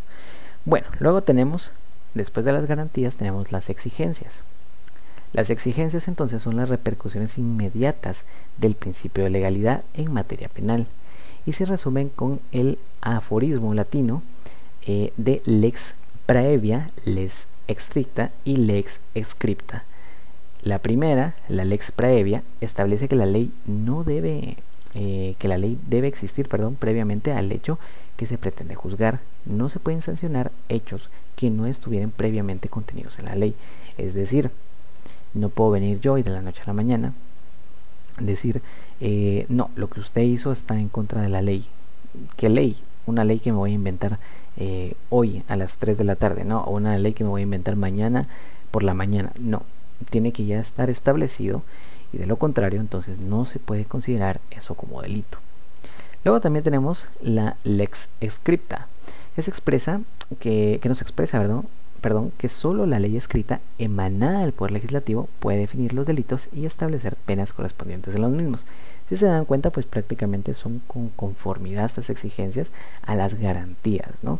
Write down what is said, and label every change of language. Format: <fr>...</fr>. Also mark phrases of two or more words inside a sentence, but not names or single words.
<es>Bueno, luego tenemos, después de las garantías, tenemos las exigencias. Las exigencias entonces son las repercusiones inmediatas del principio de legalidad en materia penal y se resumen con el aforismo latino de</es> <la>lex praevia, lex extricta</la> <es>y</es> <la>lex scripta.</la> <es>La primera, la</es> <la>lex praevia,</la> <es>establece que la ley debe existir, previamente al hecho que se pretende juzgar. No se pueden sancionar hechos que no estuvieran previamente contenidos en la ley. Es decir, no puedo venir yo y de la noche a la mañana decir, no, lo que usted hizo está en contra de la ley. ¿Qué ley? Una ley que me voy a inventar hoy a las 3 de la tarde, no, o una ley que me voy a inventar mañana por la mañana. No, tiene que ya estar establecido, y de lo contrario entonces no se puede considerar eso como delito. Luego también tenemos la</es> <la>lex scripta.</la> <es>Es expresa que nos expresa, perdón, que solo la ley escrita emanada del Poder Legislativo puede definir los delitos y establecer penas correspondientes a los mismos. Si se dan cuenta, pues prácticamente son con conformidad estas exigencias a las garantías, ¿no?</es>